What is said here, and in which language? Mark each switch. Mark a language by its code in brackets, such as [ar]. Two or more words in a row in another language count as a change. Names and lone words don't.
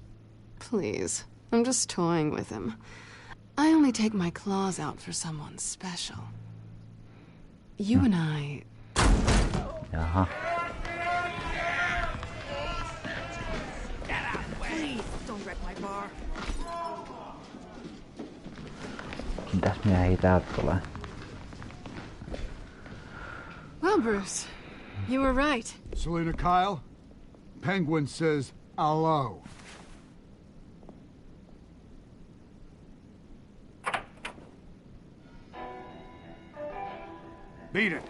[en] Please, I'm just toying with him. I only take my claws out for someone special. You and I... [fi] Jaha. [en] Please, don't wreck my bar. [fi] Mitäs miehiä täältä tulee? [en] Well, Bruce, you were right. Selena Kyle, Penguin says hello. Beat it.